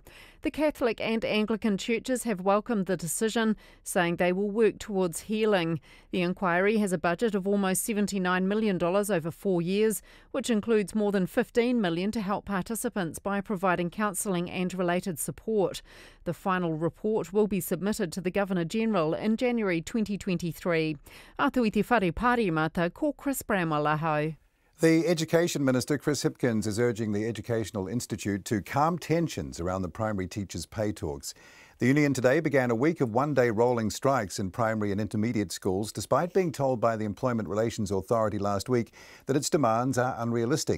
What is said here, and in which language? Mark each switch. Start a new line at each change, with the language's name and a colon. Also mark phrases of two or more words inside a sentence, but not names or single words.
English: The Catholic and Anglican churches have welcomed the decision, saying they will work towards healing. The inquiry has a budget of almost $79 million over 4 years, which includes more than $15 million to help participants by providing counselling and related support. The final report will be submitted to the Governor-General in January 2023.
Māori: Atu i te whare pāremata, ko Chris Bramwell ahau.
English: The Education Minister, Chris Hipkins, is urging the Educational Institute to calm tensions around the primary teachers' pay talks. The union today began a week of one-day rolling strikes in primary and intermediate schools, despite being told by the Employment Relations Authority last week that its demands are unrealistic.